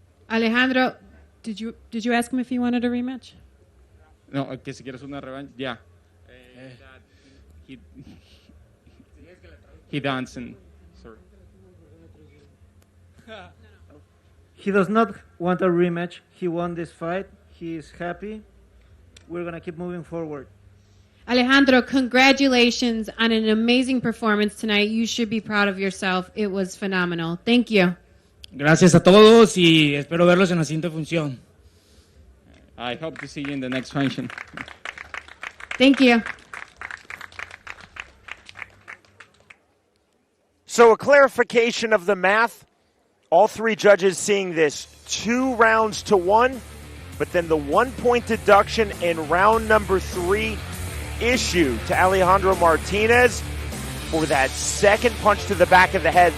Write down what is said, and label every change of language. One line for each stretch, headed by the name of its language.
English: Alejandro, did you ask him if he wanted a rematch?
Spanish: No, que si quieres una revancha, ya.
English: He dancing. Sorry. He does not want a rematch. He won this fight. He is happy. We're going to keep moving forward. Alejandro, congratulations on an amazing performance tonight. You should be proud of yourself. It was phenomenal. Thank you.
Spanish: Gracias a todos y espero verlos en la siguiente función.
English: I hope to see you in the next function. Thank you. So a clarification of the math. All three judges seeing this 2 rounds to 1, but then the 1-point deduction in round number 3 issued to Alejandro Martinez for that second punch to the back of the head.